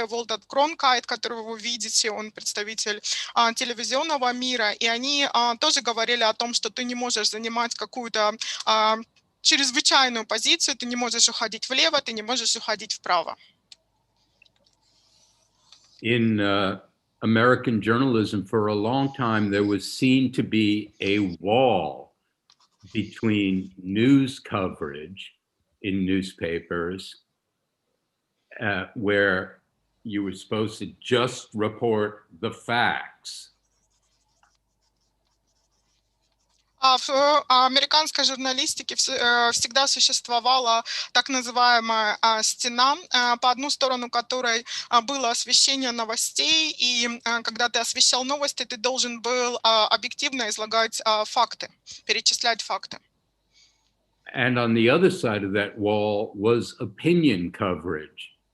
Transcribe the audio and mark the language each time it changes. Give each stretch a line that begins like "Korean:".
Russian: Уолтер Кронкайт, которого вы видите, он представитель телевизионного мира, и они тоже говорили о том, что ты не можешь занимать какую-то чрезвычайную позицию, ты не можешь уходить влево, ты не можешь уходить вправо.
English: In American journalism, for a long time, there was seen to be a wall between news coverage in newspapers, where you were supposed to just report the facts.
Russian: В американской журналистике всегда существовала так называемая стена, по одну сторону которой было освещение новостей, и когда ты освещал новости, ты должен был объективно излагать факты, перечислять факты.
English: And on the other side of that wall was opinion coverage.